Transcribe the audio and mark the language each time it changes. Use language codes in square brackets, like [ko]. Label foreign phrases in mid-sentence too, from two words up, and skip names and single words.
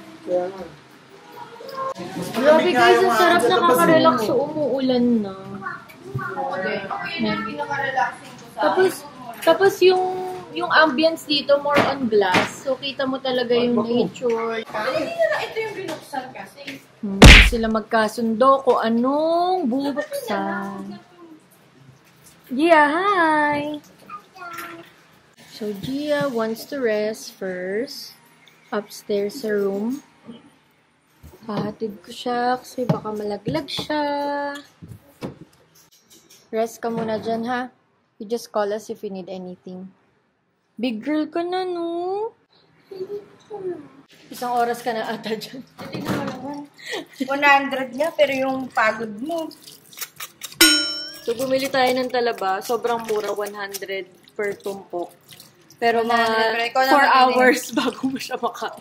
[tl] Grabe guys, ang sarap nakaka-relax so umuulan na. Tapos yung ambience dito [en] more on glass. [tl] So kita mo talaga yung nature. Ito yung binuksan kasi. Sila magkasundo kung anong bubuksan. Gia, hi! [en] So Gia wants to rest first. [tl] Upstairs sa room. Pahatid ko siya kasi baka malaglag siya. Rest ka muna dyan, ha? [en] You just call us if you need anything. [tl] Big girl ka na, no? Isang oras ka na ata dyan. 100 nga, pero yung pagod mo. So, bumili tayo ng talaba. Sobrang mura, 100 per tumpok. Pero mga 4 hours bago mo siya makain.